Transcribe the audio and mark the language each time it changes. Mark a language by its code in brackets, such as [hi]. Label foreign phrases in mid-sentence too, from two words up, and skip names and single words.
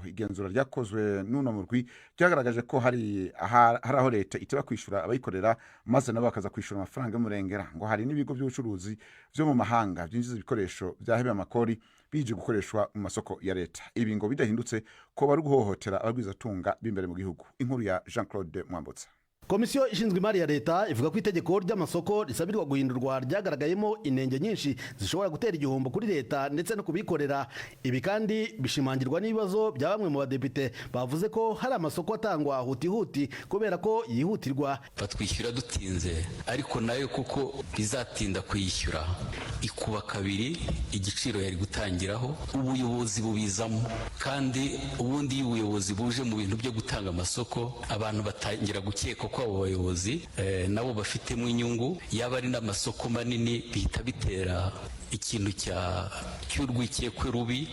[rn] Igenzura ryakozwe n'uno murwi ryagaragaje ko hari aho leta iteba kwishura abayikorera maze nabo bakaza kwishura amafaranga y'umurengera, ngo hari n'ibigo by'ubucuruzi byo mu mahanga byinjiza ibikoresho byahebe amakori bije gukoreshwa mu masoko ya leta. Ibi ngo bidahindutse ko bari guhohotera abagwizatunga b'imbere mu gihugu. Inkuru ya Jean-Claude Mwambutsa. [rw] Komisiyo ishinzwe imari ya leta ivuga ko itegeko ry'amasoko risabirwa guhindurwa ryagaragayemo inenge nyinshi zishobora gutera igihombo kuri leta ndetse no kubikorera. Ibi kandi bishimangirwa n'ibibazo bya bamwe mu badepite bavuze ko hari amasoko atangwa huti kubera ko yihutirwa. Batwishyura dutinze ariko nayo kuko bizatinda kuyishyura ikuba kabiri igiciro yari gutangiraho, ubuyobozi bubizamo, kandi ubundi ubuyobozi buje mu bintu byo gutanga amasoko abantu batangira gukeka ko abo bayobozi nabo bafitemo inyungu, yaba ari n'amasoko manini bihita bitera ikintu cy'urwikekwe rubi.